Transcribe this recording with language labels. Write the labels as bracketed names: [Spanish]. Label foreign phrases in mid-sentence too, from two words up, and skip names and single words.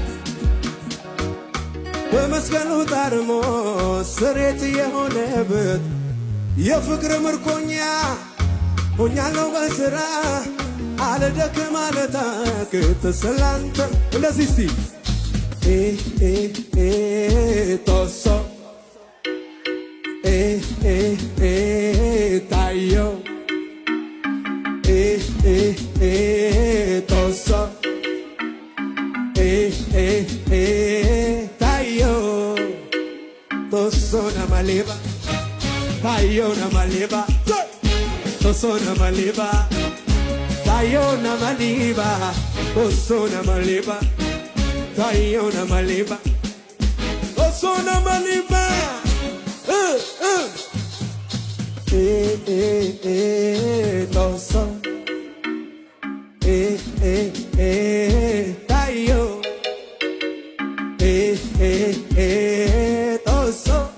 [Amharic] በመስቀሉ ታርሞ ስሬት የሆነበት የፍቅር ምርኮኛ ሆኛለሁ በስራ አልደክም አልታክት ስላንተ እንደዚህ እስቲ [Wolaytta] ቶሶ ታየው ቶሶ ታየው ቶሶና ማሊባ ታየውና ማሊባ Tosona maliba, tayona maliba, tosona maliba, tayona maliba, tosona maliba. Toso, tayo, toso.